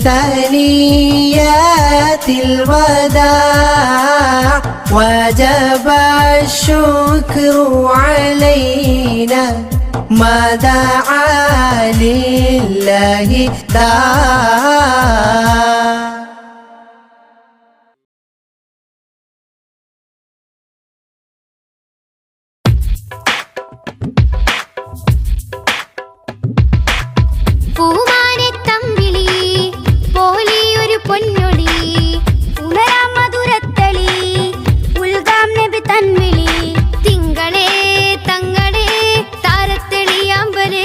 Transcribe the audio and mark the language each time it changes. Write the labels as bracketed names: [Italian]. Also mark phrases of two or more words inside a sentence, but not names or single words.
[Arabic] ثنيات الوداع وجب الشكر علينا ما دعا لله داع. [Malayalam] പൂമാനത്തമ്പിളി പോലെയൊരു പൊന്നൊളി ഉണരാം മധുരത്തളി ഉൽഗാം നബി തൻവിളി തിങ്കളേ തങ്ങളെ താരത്തെളിയാമ്പലേ